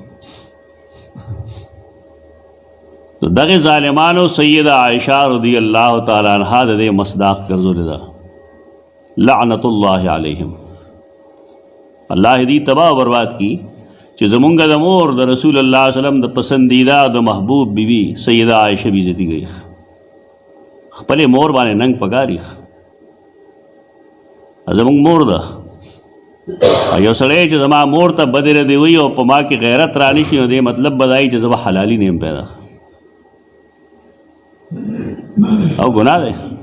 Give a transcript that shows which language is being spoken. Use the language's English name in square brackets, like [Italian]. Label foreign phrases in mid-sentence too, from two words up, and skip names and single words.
[Pashto] دغه ظالمانو سیده عائشہ [Arabic] رضی اللہ تعالی عنہ [Pashto] د دې مصداق ګرځولې ده، [Arabic] لعنت الله علیہم. [Pashto] الله دې تباہ و برباد کی چې زمونږ د مور د [Arabic] رسول الله صلی الله علیه وسلم [Pashto] د پسندیده د محبوب بیوی سیده عائشہ بی عزتی گئی. خپل مور باندې ننګ پکاري، زمونږ مور ده. یو سړی چې زما مور ته بدې ردې وي او په ما کې غیرت رانی شي، نو دې مطلب به دا وي چې زه به حلالي نه یم پیدا، او ګناه دی.